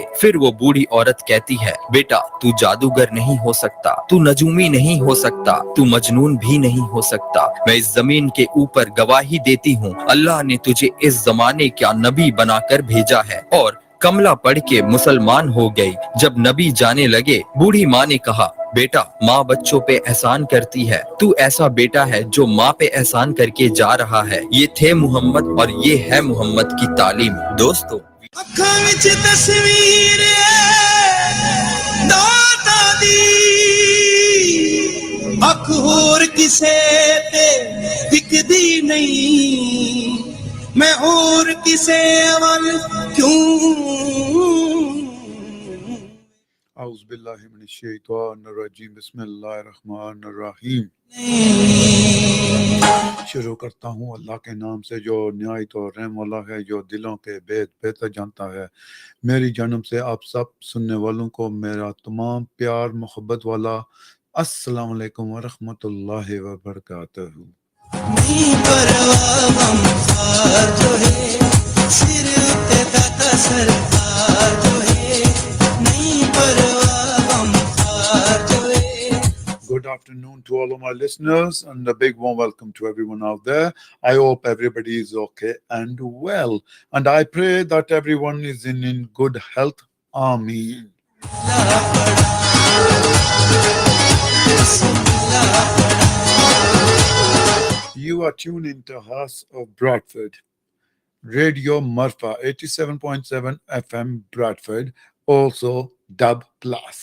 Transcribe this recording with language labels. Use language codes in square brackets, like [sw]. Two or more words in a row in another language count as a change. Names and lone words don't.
[ur] پھر وہ بوڑھی عورت کہتی ہے، بیٹا تو جادوگر نہیں ہو سکتا، تو نجومی نہیں ہو سکتا، تو مجنون بھی نہیں ہو سکتا، میں اس زمین کے اوپر گواہی دیتی ہوں اللہ نے تجھے اس زمانے کا نبی بنا کر بھیجا ہے۔ اور کملا پڑھ کے مسلمان ہو گئی۔ جب نبی جانے لگے، بوڑھی ماں نے کہا، بیٹا ماں بچوں پہ احسان کرتی ہے، تو ایسا بیٹا ہے جو ماں پہ احسان کر کے جا رہا ہے۔ یہ تھے محمد اور یہ ہے محمد کی تعلیم۔ دوستو [pa] ਅੱਖਾਂ ਵਿੱਚ ਤਸਵੀਰ ਦਾਤਾ ਦੀ ਅੱਖ ਹੋਰ ਕਿਸੇ ਤੇ ਦਿਖਦੀ ਨਹੀਂ ਮੈਂ ਹੋਰ ਕਿਸੇ ਵੱਲ ਕਿਉਂ [ar] اعوذ باللہ من الشیطان الرجیم بسم اللہ الرحمن الرحیم [ur] شروع کرتا ہوں اللہ کے نام سے جو نہایت و رحم والا ہے، جو دلوں کے بھید بہتر جانتا ہے۔ میری جانب سے آپ سب سننے والوں کو میرا تمام پیار محبت والا [ar] السلام علیکم ورحمۃ اللہ وبرکاتہ۔ [pa] نہیں پرواہ غمخوار جو ہے سر اتے داتا سرکار جو ہے نہیں پرواہ غمخوار جو ہے۔ [en] Good afternoon to all of my listeners and a big warm welcome to everyone out there. I hope everybody is okay and well. And I pray that everyone is in good health. Ameen. You are tuned into House of Bradford, Radio MAREFA 87.7 FM Bradford, also Dub Plus.